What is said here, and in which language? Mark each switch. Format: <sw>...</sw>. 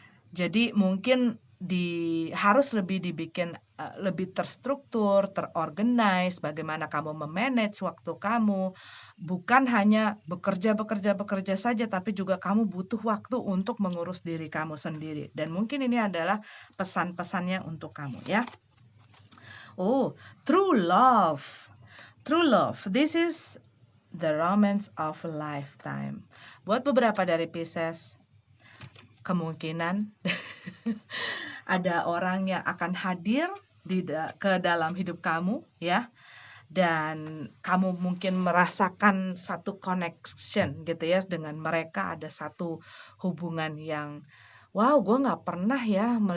<id>Jadi mungkin harus lebih dibikin, lebih terstruktur, terorganize, bagaimana kamu me-manage waktu kamu. Bukan hanya bekerja bekerja bekerja saja, tapi juga kamu butuh waktu untuk mengurus diri kamu sendiri. Dan mungkin ini adalah pesan-pesannya untuk kamu ya.</id> <en>Oh, true love. True love, this is the romance of a lifetime.</en> <id>Buat beberapa dari Pisces, kemungkinan ada orang yang akan hadir ke dalam hidup kamu ya, dan kamu mungkin merasakan satu connection gitu ya dengan mereka, ada satu hubungan yang wow, gue nggak pernah ya</id>